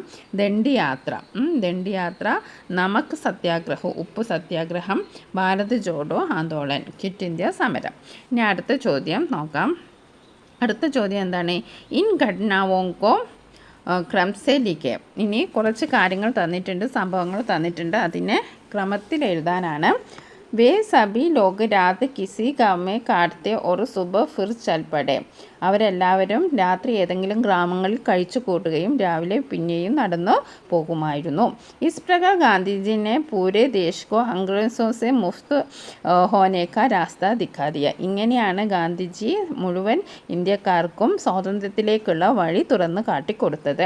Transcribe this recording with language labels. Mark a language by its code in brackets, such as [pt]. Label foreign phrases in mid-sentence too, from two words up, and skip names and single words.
[ml] ദണ്ഡി യാത്ര, ദണ്ഡി യാത്ര. നമക് സത്യാഗ്രഹം, ഉപ്പ് സത്യാഗ്രഹം. ഭാരത് ജോഡോ ആന്തോളൻ, ക്വിറ്റ് ഇന്ത്യ സമരം. ഇനി അടുത്ത ചോദ്യം നോക്കാം. അടുത്ത ചോദ്യം എന്താണ്? [hi] इन घटनाओं को क्रम से लिखें. [ml] ഇനി കുറച്ച് കാര്യങ്ങൾ തന്നിട്ടുണ്ട്, സംഭവങ്ങൾ തന്നിട്ടുണ്ട്, അതിനെ ക്രമത്തിൽ എഴുതാനാണ്. [hi] वे सभी लोग रात किसी गाँव में काटते और सुबह फिर चल पड़े. [ml] അവരെല്ലാവരും രാത്രി ഏതെങ്കിലും ഗ്രാമങ്ങളിൽ കഴിച്ചു കൂട്ടുകയും രാവിലെ പിന്നെയും നടന്നു പോകുമായിരുന്നു. [hi] इस प्रकार गांधीजी ने पूरे देश को अंग्रेज़ों से मुफ़्त होने का रास्ता दिखा दिया. [ml] ഇങ്ങനെയാണ് ഗാന്ധിജി മുഴുവൻ ഇന്ത്യക്കാർക്കും സ്വാതന്ത്ര്യത്തിലേക്കുള്ള വഴി തുറന്നു കാട്ടിക്കൊടുത്തത്.